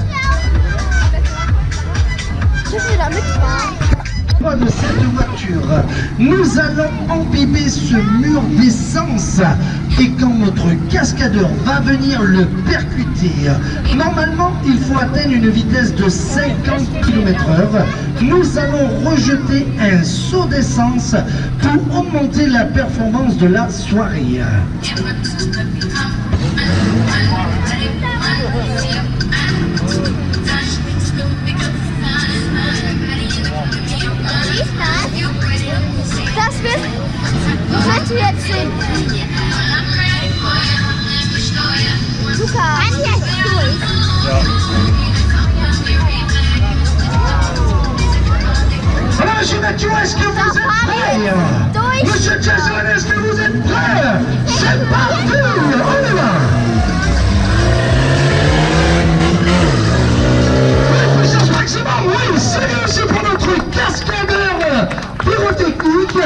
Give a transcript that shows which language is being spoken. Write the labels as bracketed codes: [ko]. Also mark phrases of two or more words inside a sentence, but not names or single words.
[fr] De cette voiture, nous allons empiper ce mur d'essence et quand notre cascadeur va venir le percuter, normalement il faut atteindre une vitesse de 50 km/h. Nous allons rejeter un seau d'essence pour augmenter la performance de la soirée. [de] Das kannst du jetzt sehen. Luca, kann jetzt durch. [fr] Alors, Monsieur Mathieu, est-ce que vous êtes prêts? Monsieur Jason, est-ce que vous êtes prêts? C'est parti, on y va. Puissance maximum, oui, c'est aussi pour notre cascadeur pyrotechnique.